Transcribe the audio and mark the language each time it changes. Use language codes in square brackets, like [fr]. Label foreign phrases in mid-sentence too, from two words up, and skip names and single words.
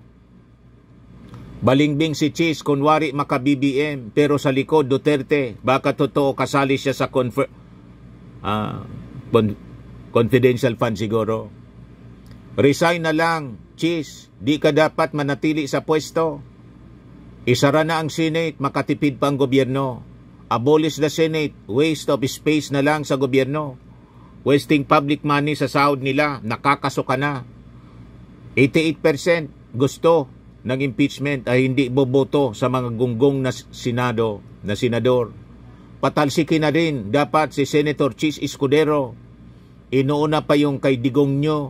[tl] Balingbing si Cheese, kunwari maka-BBM, pero sa likod Duterte, baka totoo kasali siya sa confidential fund siguro. Resign na lang, Cheese, di ka dapat manatili sa pwesto. Isara na ang Senate, makatipid pa ang gobyerno. [en] Abolish the Senate, waste of space [tl] na lang sa gobyerno. [en] Wasting public money [tl] sa sahod nila, nakakaso ka na. 88% gusto ng impeachment ay hindi boboto sa mga gunggong na senador. Patalsikin na rin dapat si Senator Cheese Escudero. Inuuna pa yung kay Digong nyo.